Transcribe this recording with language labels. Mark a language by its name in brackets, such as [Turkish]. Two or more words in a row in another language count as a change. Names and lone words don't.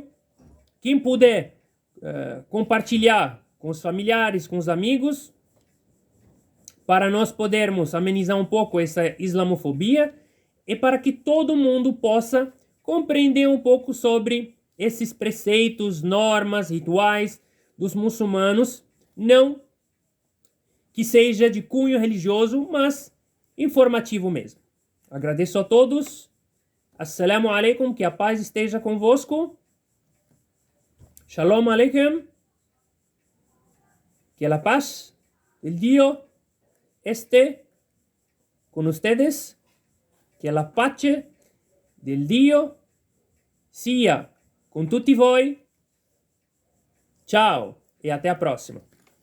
[Portuguese] Quem puder compartilhar com os familiares, com os amigos, para nós podermos amenizar um pouco essa islamofobia e para que todo mundo possa compreender um pouco sobre esses preceitos, normas, rituais dos muçulmanos, não que seja de cunho religioso, mas informativo mesmo. Agradeço a todos. [Arabic] السلام عليكم, [Portuguese] que a paz esteja convosco. [Hebrew] שלום עליכם. [Spanish] Que a paz del Dio esté con ustedes. [Italian] Que la pace del Dio sia con tutti voi. [Portuguese] Ciao e até a próxima.